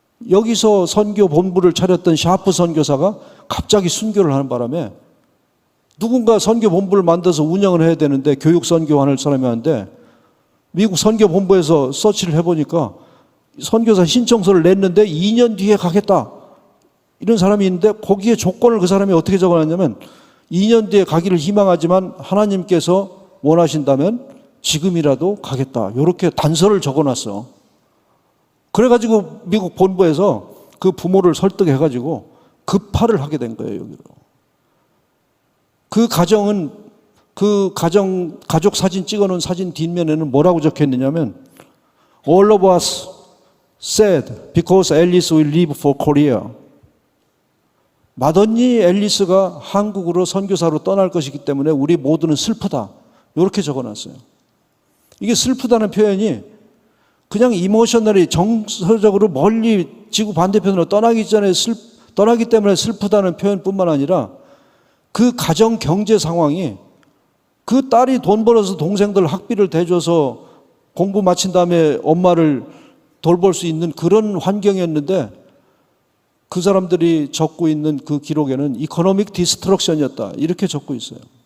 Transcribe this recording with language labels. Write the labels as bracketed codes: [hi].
[ko] 여기서 선교 본부를 차렸던 샤프 선교사가 갑자기 순교를 하는 바람에 누군가 선교 본부를 만들어서 운영을 해야 되는데 교육 선교하는 사람이 하는데 미국 선교 본부에서 서치를 해보니까 선교사 신청서를 냈는데 2년 뒤에 가겠다 이런 사람이 있는데 거기에 조건을 그 사람이 어떻게 적어놨냐면 2년 뒤에 가기를 희망하지만 하나님께서 원하신다면 지금이라도 가겠다 이렇게 단서를 적어놨어. 그래가지고 미국 본부에서 그 부모를 설득해가지고 급파를 하게 된 거예요, 여기로. 그 가정은 가족 사진 찍어놓은 사진 뒷면에는 뭐라고 적혀있느냐면 [en] All of us sad because Alice will leave for Korea. [ko] 맏언니 앨리스가 한국으로 선교사로 떠날 것이기 때문에 우리 모두는 슬프다. 이렇게 적어놨어요. 이게 슬프다는 표현이 그냥 이모셔널이 정서적으로 멀리 지구 반대편으로 떠나기 때문에 슬프다는 표현뿐만 아니라 그 가정 경제 상황이 그 딸이 돈 벌어서 동생들 학비를 대줘서 공부 마친 다음에 엄마를 돌볼 수 있는 그런 환경이었는데 그 사람들이 적고 있는 그 기록에는 이코노믹 디스트럭션이었다 이렇게 적고 있어요.